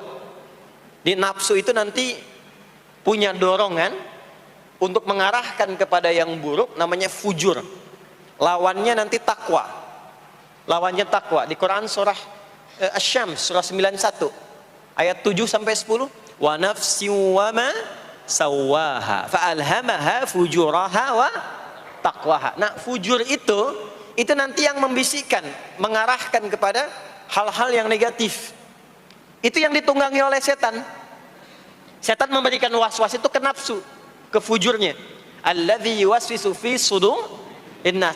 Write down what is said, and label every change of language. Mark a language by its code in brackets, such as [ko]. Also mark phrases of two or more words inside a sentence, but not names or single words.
[id] Di nafsu itu nanti punya dorongan untuk mengarahkan kepada yang buruk, namanya fujur. Lawannya nanti takwa. Lawannya takwa. Di Quran surah Asy-Syams surah 91 ayat 7 sampai 10, [ar] ونفس وما سواها فألهمها فجورها وتقواها. [id] Nah, fujur itu nanti yang membisikkan, mengarahkan kepada hal-hal yang negatif. Itu yang ditunggangi oleh setan. Setan memberikan was-was itu ke nafsu, ke fujurnya. [ar] الذي يوسوس في صدور الناس.